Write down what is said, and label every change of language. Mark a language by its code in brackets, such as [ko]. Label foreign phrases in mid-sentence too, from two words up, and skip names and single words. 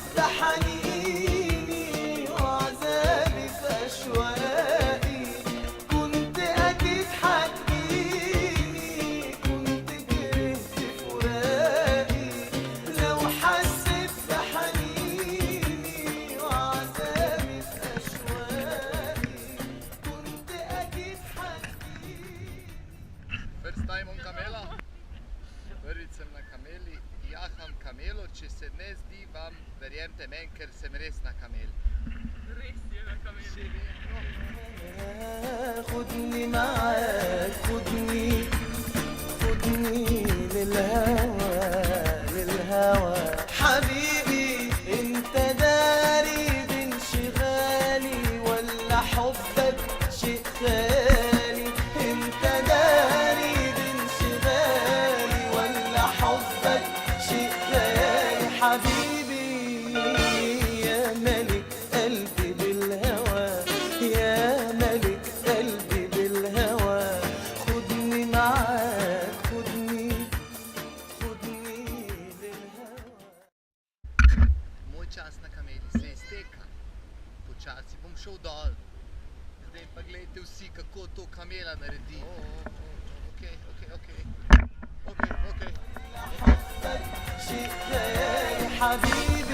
[ar] بحنيني وعذابي في أشواقي، كنت أكيد حتجيني، كنت كرهت فراقي. لو حسيت بحنيني وعذابي في أشواقي، كنت أكيد حتجيني. [en] First time on kamela. [sl] Prvič sem na kameli, jaham kamelo, če se ne zdi vam, verjemte meni, ker sem res na kameli. Res je na kameli. [ar] خدني معاك خدني للهوى حبيبي انت داري بانشغالي ولا حبك شيء خالي، انت داري بانشغالي ولا حبك شيء خالي حبيبي يا ملك قلبي بالهوى، يا ملك قلبي بالهوى، خدني معاك خدني للهوى. [sl] Moj čas na kameli se izteka, počasi bom šel dol. Zdaj pa gledajte vsi, kako to kamela naredi. Okej. [ar] شيء خالي حبيبي